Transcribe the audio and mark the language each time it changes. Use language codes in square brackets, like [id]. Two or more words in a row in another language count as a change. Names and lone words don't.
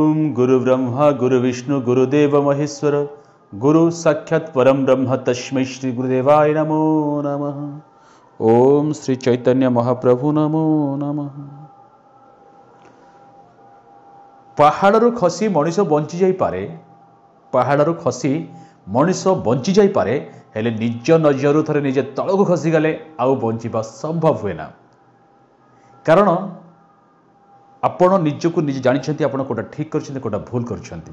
[sa] गुरु ब्रह्मा गुरु विष्णु गुरुदेव महेश्वर गुरु साक्षात् परम ब्रह्म तस्मै श्री गुरुदेवाय नमो नमः। ओम श्री चैतन्य महाप्रभु नमो नमः। [or] ପହାଡ଼ରୁ ଖସି ମଣିଷ ବଞ୍ଚି ଯାଇ ପାରେ, ପହାଡ଼ରୁ ଖସି ମଣିଷ ବଞ୍ଚି ଯାଇ ପାରେ, ହେଲେ ନିଜ ନଜର ଥରେ ନିଜେ ତଳକୁ ଖସିଗଲେ ଆଉ ବଞ୍ଚିବା ସମ୍ଭବ ହୁଏ ନା। କାରଣ ଆପଣ ନିଜକୁ ନିଜେ ଜାଣିଛନ୍ତି ଆପଣ କେଉଁଟା ଠିକ୍ କରୁଛନ୍ତି କେଉଁଟା ଭୁଲ କରୁଛନ୍ତି।